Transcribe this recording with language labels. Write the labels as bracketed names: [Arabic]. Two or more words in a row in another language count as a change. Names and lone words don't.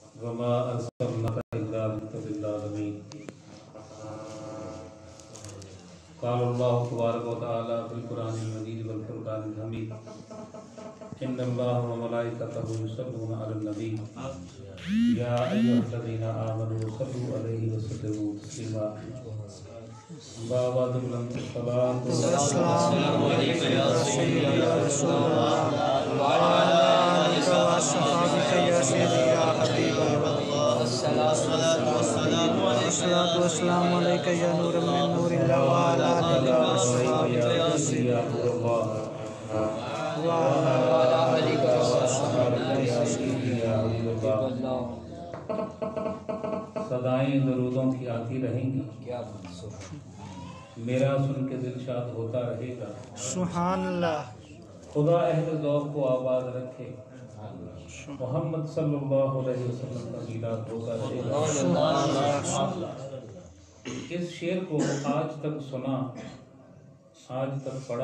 [Arabic] وما أرسلناك إلا رحمة للعالمين. قال الله تبارك وتعالى في القرآن المجيد والفرقان الحميد إن الله وملائكته يصلون على النبي يا أيها الذين آمنوا صلوا عليه وسلموا تسليما. الصلاة والسلام عليك يا سيدي يا رسول الله وعلى آلك وأصحابك يا سيدي يا حبيب الله. الصلاة والسلام عليك يا نورا من نور الله وعلى آلك وأصحابك يا سيدي يا نور الله وعلى آلك وأصحابك يا سيدي يا حبيب الله. [Urdu] صدائیں درودوں کی آتی رہیں گی، میرا سن کے دل شاد ہوتا رہے گا. [Arabic] سبحان الله. [Urdu] خدا اہلِ ذوق کو آباد رکھے، محمد [Arabic] صلى الله عليه وسلم [Urdu] کا میلاد ہوتا رہے گا. اس شعر کو آج تک سنا، آج تک پڑھا.